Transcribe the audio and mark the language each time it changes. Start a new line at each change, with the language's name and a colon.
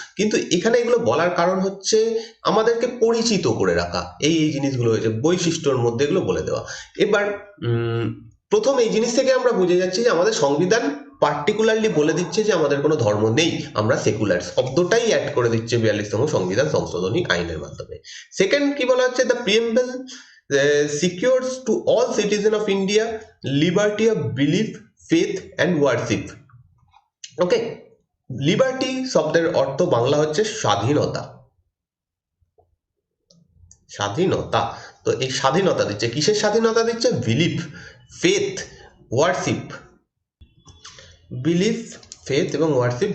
Bangla: কিন্তু এখানে এগুলো বলার কারণ হচ্ছে আমাদেরকে পরিচিত করে রাখা, এই এই জিনিসগুলো হয়েছে বৈশিষ্ট্যর মধ্যে এগুলো বলে দেওয়া। এবার প্রথম এই জিনিস থেকে আমরা বুঝে যাচ্ছি যে আমাদের সংবিধান পার্টিকুলারলি বলে দিচ্ছে যে আমাদের কোনো ধর্ম নেই, আমরা সেকুলার শব্দটাই অ্যাড করে দিচ্ছে 42তম সংবিধান সংশোধনী আইনের মাধ্যমে।
English: Second কি বলা হচ্ছে, the preamble secures to all citizens of India liberty of belief, faith and worship.
Bangla: Okay, liberty শব্দের অর্থ বাংলা হচ্ছে স্বাধীনতা। স্বাধীনতা, তো এই স্বাধীনতা দিচ্ছে, কিসের স্বাধীনতা দিচ্ছে? Belief, faith, worship. Belief, faith এবং ওয়ার্শিপ।